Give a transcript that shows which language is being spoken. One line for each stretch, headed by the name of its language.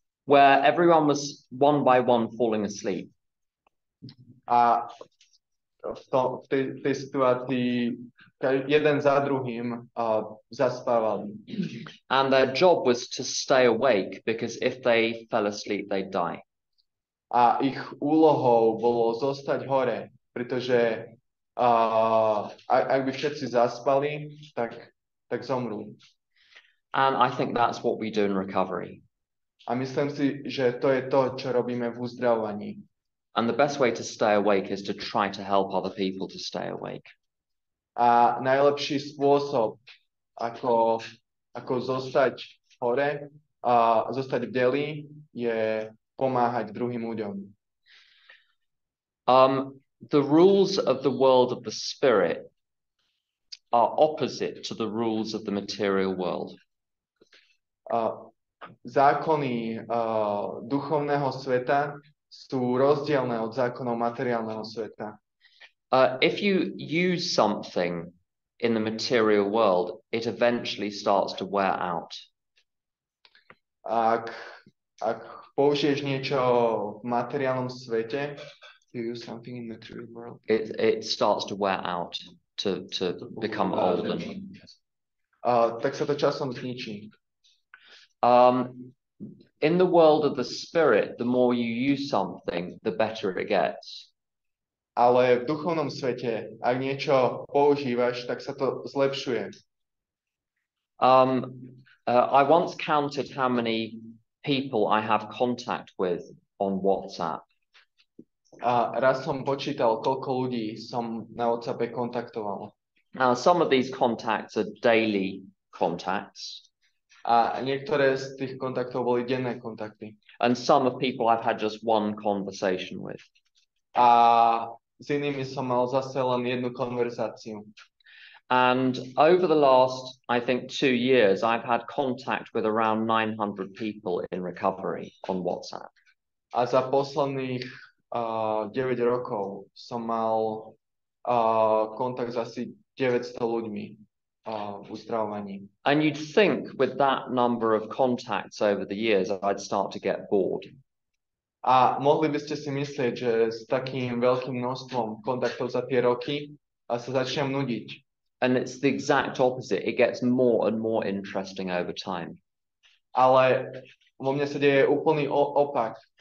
English: Where everyone was one by one falling asleep.
Slovak: A v tej situácii jeden za druhým zaspávali.
English: And their job was to stay awake because if they fell asleep, they'd die.
Slovak: A ich úlohou bolo zostať hore, pretože ak by všetci zaspali, tak zomrú.
English: And I think that's what we do in recovery.
Slovak: A myslím si, že to je to, čo robíme v uzdravovaní.
English: And the best way to stay awake is to try to help other people to stay awake.
Slovak: A najlepší spôsob, ako zostať hore a zostať v deli, je pomáhať druhým ľuďom.
English: The rules of the world of the spirit are opposite to the rules of the material world.
Slovak: Zákony duchovného sveta sú rozdielne od zákonov materiálneho sveta.
English: If you use something in the material world, it eventually starts to wear out.
Slovak: Ak použiješ niečo v materiálnom svete,
English: you use something in the material world, it starts to wear out, to become old.
Slovak: Tak sa to časom zničí.
English: In the world of the spirit, the more you use something, the better it gets.
Slovak: Ale v duchovnom svete, ak niečo používaš, tak sa to zlepšuje.
English: I once counted how many people I have contact with on WhatsApp.
Slovak: A raz som počítal, koľko ľudí som na WhatsAppe kontaktoval.
English: Now, some of these contacts are daily contacts.
Slovak: A niektoré z tých kontaktov boli denné kontakty.
English: And some of people I've had just one conversation with.
Slovak: A s inými som mal zase len jednu konverzáciu.
English: And over the last, I think, 2 years, I've had contact with around 900 people in recovery on WhatsApp.
Slovak: A za posledných 9 rokov som mal kontakt s asi 900 ľuďmi v uzdravovaní.
English: And you'd think with that number of contacts over the years, I'd start to get bored.
Slovak: A mohli by ste si myslieť, že s takým veľkým množstvom kontaktov za tie roky sa začnem nudiť.
English: And it's the exact opposite. It gets more and more interesting over time.
Slovak: Ale vo mne sa deje úplný opak.